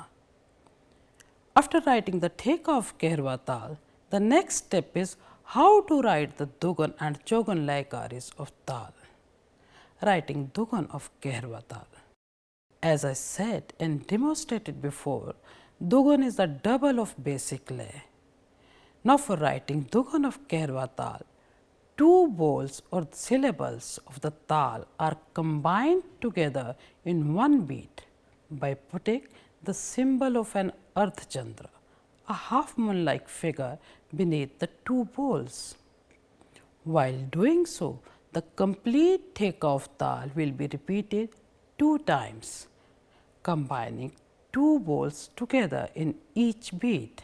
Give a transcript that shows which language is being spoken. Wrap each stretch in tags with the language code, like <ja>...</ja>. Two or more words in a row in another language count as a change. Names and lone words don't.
<en>After writing the takeoff Kehrva tal, the next step is how to write the Dugun and Chougun Layakaris of tal. Writing Dugun of Kehrva tal. As I said and demonstrated before, Dugun is the double of basic lay. Now for writing Dugun of Kehrva tal, 2 bols or syllables of the tal are combined together in one beat by putting the symbol of an</en> <hi>Ardh Chandra,</hi> <en>a half moon like figure beneath the 2 bols. While doing so, the complete takeoff tal will be repeated 2 times, combining 2 bols together in each beat.</en>